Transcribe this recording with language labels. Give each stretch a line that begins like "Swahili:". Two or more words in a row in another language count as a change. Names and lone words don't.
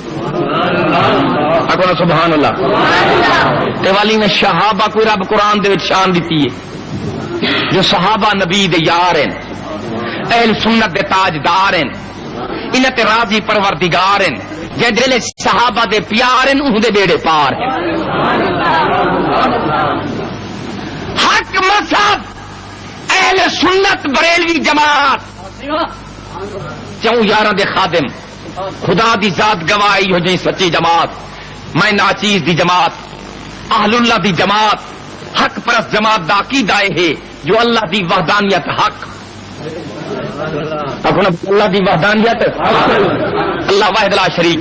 Punjabi: اکو
Arabic: سبحان اللہ.
Punjabi: تے والی نے صحابہ کو رب قرآن دے شان دیتی ہے جو صحابہ نبی دے یار ہیں اہل سنت دے تاجدار ہیں انہاں تے راضی پروردگار ہیں جے صحابہ دے پیار ہیں انہاں دے بیڑے پار ہیں. حق مذہب اہل سنت بریلوی جماعت چوں یاراں دے خادم خدا دی ذات گواہی ہو جائیں سچی جماعت میں ناچیز دی جماعت اہل اللہ دی جماعت حق پرست جماعت دا عقیدہ ہے جو اللہ دی وحدانیت حق اپنا اللہ دی وحدانیت اللہ
Arabic: واحد لا شریک
Punjabi: ہے.